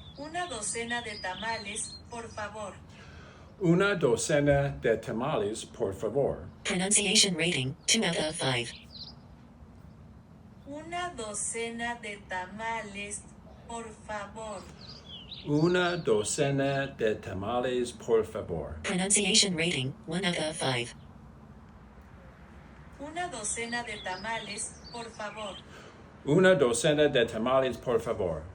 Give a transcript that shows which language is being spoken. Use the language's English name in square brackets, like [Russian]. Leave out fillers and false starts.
[Spanish] Una docena de tamales, por favor. Una docena de tamales, por favor. [English] Pronunciation rating, 2 out of 5. [Spanish] Una docena de tamales, por favor. Una docena de tamales, por favor. [English] Pronunciation rating, 1 out of 5. [Spanish] Una docena de tamales, por favor. Una docena de tamales, por favor.